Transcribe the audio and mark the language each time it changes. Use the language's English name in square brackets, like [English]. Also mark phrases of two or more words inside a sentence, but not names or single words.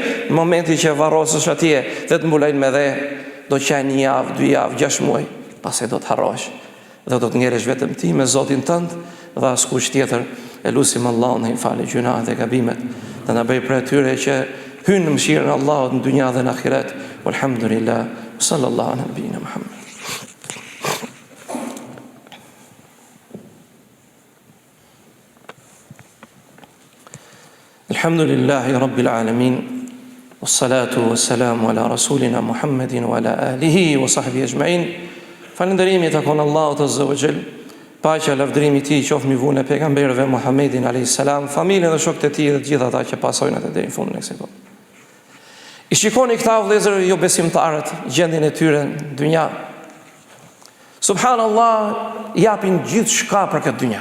[Albanian] Në momentin që varrosesh atje dhe të mbulojnë me dhe, do të qenë 1 javë, 2 javë, 6 muaj, pastaj do të harrosh. Dhe do të ngjëresh vetëm ti me Zotin tënd dhe askush tjetër. E lutim Allahun të falë gjunat dhe gabimet, dhe na bëj prej atyre që hynë në mëshirën e Allahut në dynja dhe në ahiret. [Arabic] والحمد لله، صلى الله على نبينا محمد. الحمد لله رب العالمين. والصلاة والسلام على رسولنا محمد وعلى آله وصحبه أجمعين. [Albanian] Falënderimi takon Allahut [Arabic] عز وجل. [Albanian] Paqja, lavdërimi i tij qoftë mbi vullën e pejgamberëve Muhammedin [Arabic] عليه السلام, [Albanian] familjen dhe shokët e tij dhe të gjithë ata që pasojnë atë deri në fundin e kësaj bote. I shikoni këta vëllezër jo besimtarët, gjendjen e tyre në dynja. Subhanallah, japin gjithçka për këtë dynja.